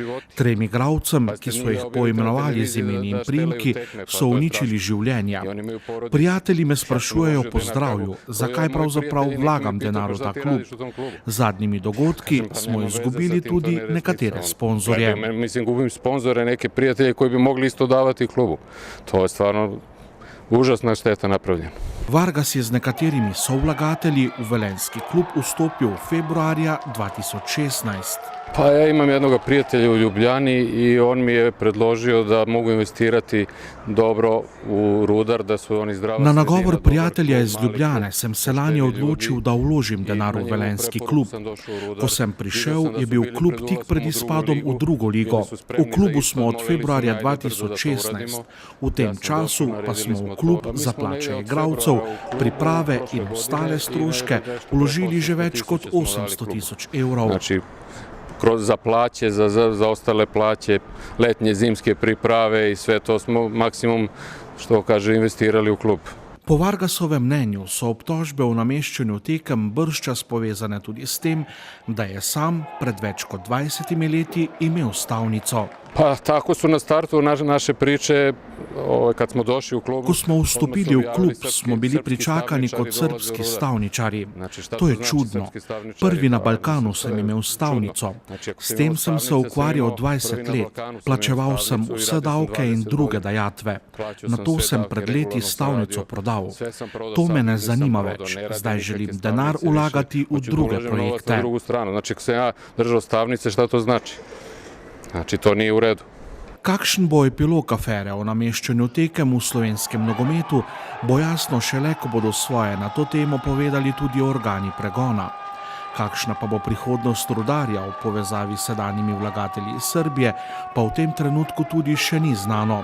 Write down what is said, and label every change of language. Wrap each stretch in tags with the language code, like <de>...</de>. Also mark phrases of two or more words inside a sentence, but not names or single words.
<sl>3 igralcem, ki so jih poimenovali z imeni in priimki, so uničili življenja. Prijatelji me sprašujejo po zdravju, zakaj pravzaprav vlagam denar v ta klub. Z zadnjimi dogodki smo izgubili tudi nekatere sponzorje.</sl> <sr>Mislim, gubim sponzore, neke prijatelje koji bi mogli isto davati klubu. To je stvarno užasna šteta napravljena.</sr> <sl>Vargas je z nekaterimi sovlagatelji v velenjski klub vstopil februarja 2016.</sl> <sr>Pa ja imam jednog prijatelja u Ljubljani i on mi je predložio da mogu investirati dobro u Rudar, da su oni zdrava sredina.</sr> <sl>Na nagovor prijatelja iz Ljubljane sem se lani odločil, da vložim denar v velenjski klub. Ko sem prišel, je bil klub tik pred izpadom v drugo ligo. V klubu smo od februarja 2016. V tem času pa smo v klub za plače igralcev, priprave in ostale stroške vložili že več kot 800.000 evrov.</sl> <sr>Za plaće, za ostale plaće, letnje, zimske priprave i sve to smo maksimum, što kaže, investirali u klub.</sr> <sl>Po Vargasovem mnenju so obtožbe o nameščanju tekem bržčas povezane tudi s tem, da je sam pred več kot 20 leti imel stavnico.</sl> <sr>Pa tako su na startu naše priče kad smo došli u klub.</sr> <sl>Ko smo vstopili v klub, smo bili pričakani kot srbski stavničari. To je čudno. Prvi na Balkanu sem imel stavnico. S tem sem se ukvarjal 20 let. Plačeval sem vse davke in druge dajatve. Nato sem pred leti stavnico prodal. To me ne zanima več. Zdaj želim denar vlagati v druge projekte.</sl> <sr>Znači,</sr> <sl>ko sem</sl> <sr>ja držao stavnice, šta to znači? Znači, to nije u redu.</sr> <sl>Kakšen bo epilog afere o nameščanju tekem v slovenskem nogometu, bo jasno šele, ko bodo svoje na to temo povedali tudi organi pregona. Kakšna pa bo prihodnost Rudarja v povezavi s sedanjimi vlagatelji iz Srbije, pa v tem trenutku tudi še ni znano.</sl>